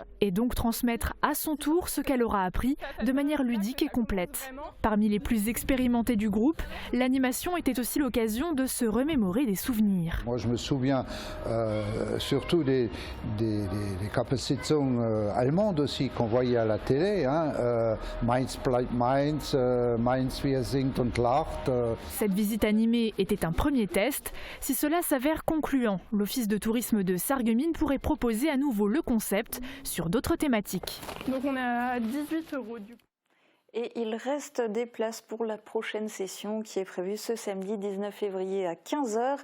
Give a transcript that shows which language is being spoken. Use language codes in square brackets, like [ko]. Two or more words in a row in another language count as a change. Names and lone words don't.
[fr] Et donc transmettre à son tour ce qu'elle aura appris de manière ludique et complète. Parmi les plus expérimentés du groupe, l'animation était aussi l'occasion de se remémorer des souvenirs. Moi je me souviens surtout des Kappesitzungen allemandes aussi qu'on voyait à la télé, hein, [de] Mainz bleibt Mainz, Mainz wie er singt und lacht. [fr] Cette visite animée était un premier test. Si cela s'avère concluant, l'Office de tourisme de Sarreguemines pourrait proposer à nouveau le concept sur d'autres thématiques. Donc on est à 18 € du coup. Et il reste des places pour la prochaine session qui est prévue ce samedi 19 février à 15 h.